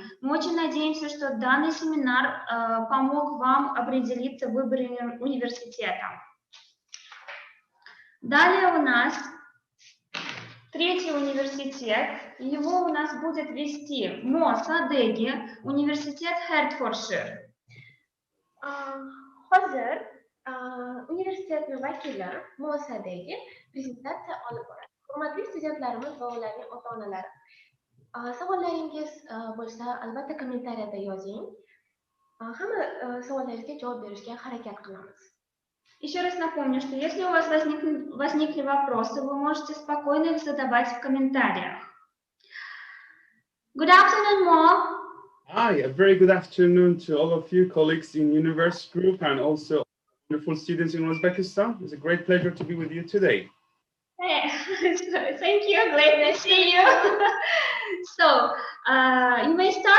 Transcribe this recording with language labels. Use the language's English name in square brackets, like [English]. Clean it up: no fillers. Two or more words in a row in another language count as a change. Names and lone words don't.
[Russian] Мы очень надеемся, что данный семинар помог вам определиться в выборе университета. Далее у нас третий университет, его у нас будет вести Садеги, университет Hertfordshire. [Uzbek] Hozir universitetni vakili Sадеги prezentatsiya olib boradi. Hurmatli studentlarimiz va ularning ota-onalari. Savollaringiz bo'lsa, albatta kommentariyada yozing. Hamma savollaringizga javob berishga harakat qilamiz. [Russian] Еще раз напомню, что если у вас возникли вопросы, вы можете спокойно их задавать в комментариях. [English] Good afternoon, Mo. Hi, a very good afternoon to all of you colleagues in Universe Group and also wonderful students in Uzbekistan. It's a great pleasure to be with you today. Hey, thank you. Great to see you. So, you may start?